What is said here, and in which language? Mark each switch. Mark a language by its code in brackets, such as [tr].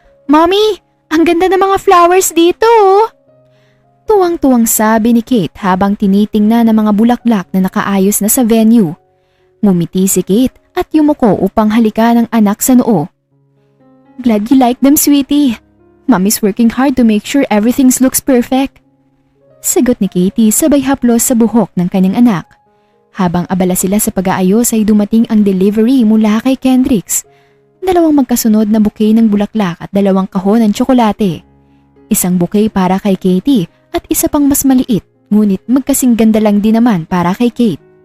[tl] "Mommy, ang ganda ng mga flowers dito!" Tuwang-tuwang sabi ni Kate habang tinitingnan ang mga bulaklak na nakaayos na sa venue. Ngumiti si Kate at yumuko upang halikan ang anak sa noo. [en] "Glad you like them, sweetie. Mommy's working hard to make sure everything looks perfect." [tl] Sagot ni Katie sabay haplos sa buhok ng kanyang anak. Habang abala sila sa pag-aayos ay dumating ang delivery mula kay Kendricks. 2 magkasunod na bouquet ng bulaklak at 2 kahon ng tsokolate. Isang bouquet para kay Katie at isa pang mas maliit ngunit magkasing ganda lang din naman para kay Kate.